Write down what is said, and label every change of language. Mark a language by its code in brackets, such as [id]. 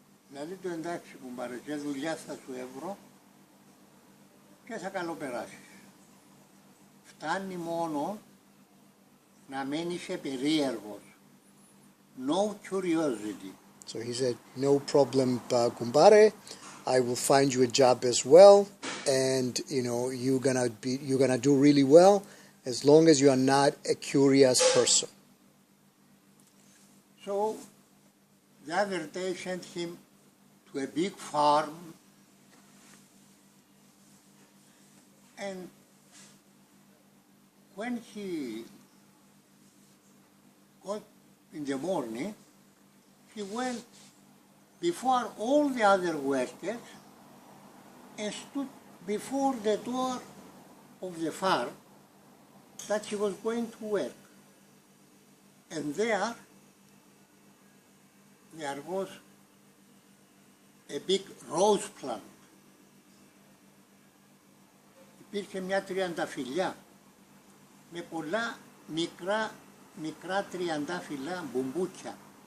[el] Δηλαδή το εντάξει κουμπάρε, και δουλειά θα σου έβρω και θα καλοπεράσεις. Φτάνει μόνο να μένεις περίεργος. [en] No curiosity. So he said, no problem, kumbare. I will find you a job as well, and you're gonna do really well as long as you are not a curious person. So the other day sent him to a big farm, and when he got in the morning, he went before all the other workers and stood before the door of the farm that he was going to work. And there was a big rose plant. [el] Υπήρχε μια τριανταφυλλιά με πολλά μικρά τριαντάφυλλα μπουμπούκια.